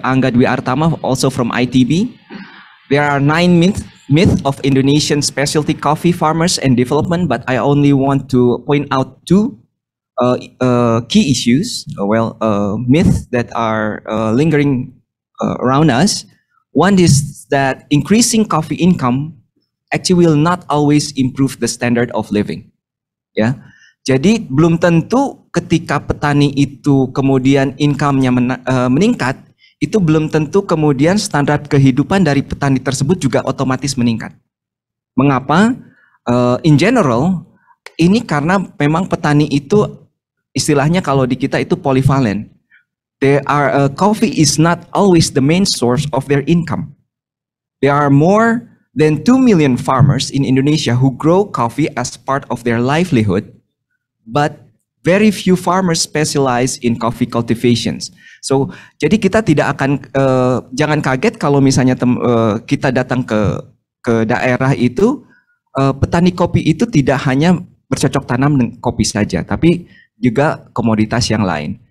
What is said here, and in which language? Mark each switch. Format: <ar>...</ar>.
<en>Angga Dwi Artama, also from ITB. There are 9 myths of Indonesian specialty coffee farmers and development, but I only want to point out 2 key issues, myths that are lingering around us. One is that increasing coffee income actually will not always improve the standard of living.</en> <id>Ya, jadi belum tentu ketika petani itu kemudian income-nya meningkat, itu belum tentu kemudian standar kehidupan dari petani tersebut juga otomatis meningkat. Mengapa?</id> <en>In general,</en> <id>ini karena memang petani itu istilahnya kalau di kita itu polyvalent.</id> <en>Coffee is not always the main source of their income. There are more than 2 million farmers in Indonesia who grow coffee as part of their livelihood, but very few farmers specialize in coffee cultivations.</en> <id>So, jadi kita tidak akan jangan kaget kalau misalnya kita datang ke daerah itu, petani kopi itu tidak hanya bercocok tanam dengan kopi saja, tapi juga komoditas yang lain.</id>